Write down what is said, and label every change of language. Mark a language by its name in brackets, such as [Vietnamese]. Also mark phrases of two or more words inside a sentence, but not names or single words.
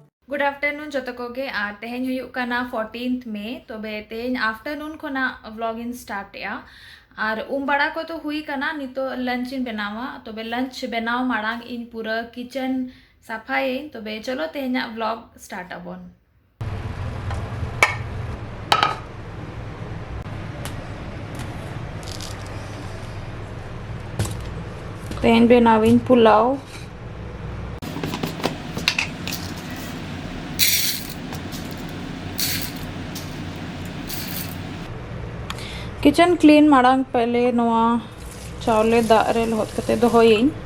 [English] good afternoon [Santali] जतो कोगे आर तेहेन हुयुक काना 14th मे तबे तेहेन आफ्टरनून खोना व्लॉग इन स्टार्ट या आर बड़ा को तो हुई काना नितो लंच इन बनावा तबे लंच बनाव माड़ांग इन पूरा किचन सफाई तबे चलो तेहेना [English] vlog start [Santali] अबोन तेहेन बनाविन पुलाव [English] kitchen clean [Santali] माड़ांग पहले नवा चावले दाग रे लहत कते दोहयिन